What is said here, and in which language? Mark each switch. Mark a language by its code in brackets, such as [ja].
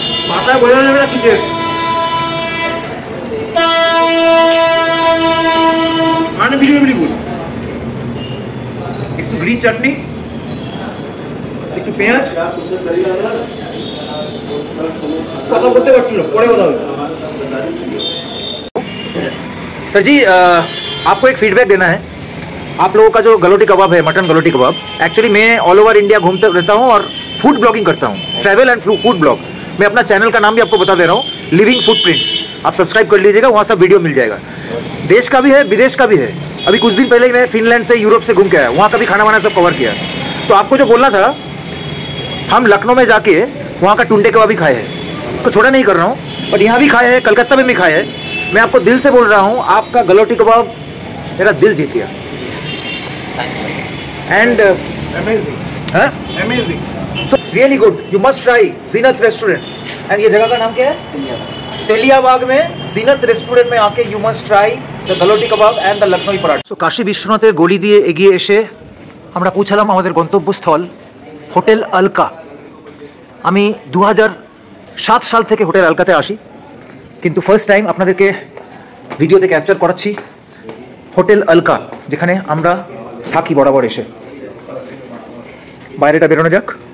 [bn] মাথায় বোঝা যাবে না কি টেস্ট, মানে বিরিয়ানি গুড। একটু গ্রিন চাটনি, একটু পেঁয়াজ, কথা বলতে পারছিল পরে কথা হবে। [hi] सर जी आपको एक फीडबैक देना है। आप लोगों का जो गलोटी कबाब है, मटन गलोटी कबाब, एक्चुअली मैं ऑल ओवर इंडिया घूमता रहता हूँ और फूड ब्लॉगिंग करता हूँ, ट्रैवल एंड फूड ब्लॉग। मैं अपना चैनल का नाम भी आपको बता दे रहा हूँ, लिविंग फुटप्रिंट्स। आप सब्सक्राइब कर लीजिएगा, वहाँ सब वीडियो मिल जाएगा। देश का भी है, विदेश का भी है। अभी कुछ दिन पहले मैं फिनलैंड से, यूरोप से घूम के आया, वहाँ का भी खाना वाना सब कवर किया। तो आपको जो बोलना था, हम लखनऊ में जाके वहाँ का टुंडे कबाब भी खाए हैं, उसको छोटा नहीं कर रहा हूँ, बट यहाँ भी खाए हैं, कलकत्ता में भी खाए हैं। मैं आपको दिल से बोल रहा हूँ, आपका गलोटी कबाब मेरा दिल जीत गया। [en] And amazing, so really good, you must try Zeenat restaurant. [hi] And ये जगह का नाम क्या है? तेलियाबाग में जीनत रेस्टोरेंट में आके [en] You must try the galouti kebab and the Lucknow paratha. [bn] सो काशी विश्वनाथের গলি দিয়ে এগিয়ে এসে আমরা পৌঁছালাম আমাদের গন্তব্যস্থল হোটেল আলকা। আমি 2007 সাল থেকে হোটেল আলকাতে আসি, কিন্তু ফার্স্ট টাইম আপনাদেরকে ভিডিওতে ক্যাপচার করাচ্ছি হোটেল আলকা, যেখানে আমরা থাকি বরাবর এসে। বাইরেটা বেরোনো যাক।